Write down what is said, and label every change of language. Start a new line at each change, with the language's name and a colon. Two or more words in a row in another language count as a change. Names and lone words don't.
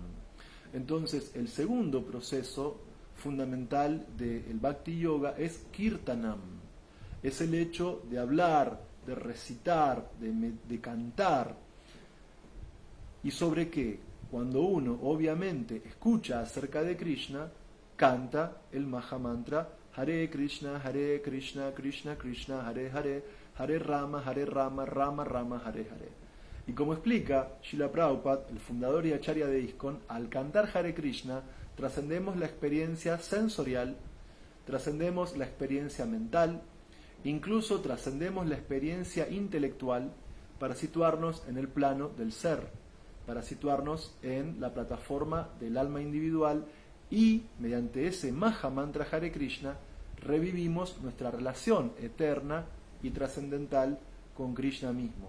Spanish: Entonces, el segundo proceso fundamental del Bhakti Yoga es Kirtanam. Es el hecho de hablar, de recitar, de cantar. ¿Y sobre qué? Cuando uno obviamente escucha acerca de Krishna, canta el Mahamantra Hare Krishna, Krishna Krishna, Hare Hare, Hare Rama, Rama Rama, Hare Hare. Y como explica Srila Prabhupada, el fundador y acharya de ISKCON, al cantar Hare Krishna trascendemos la experiencia sensorial, trascendemos la experiencia mental, incluso trascendemos la experiencia intelectual para situarnos en el plano del ser, para situarnos en la plataforma del alma individual y, mediante ese Mahamantra Hare Krishna, revivimos nuestra relación eterna y trascendental con Krishna mismo.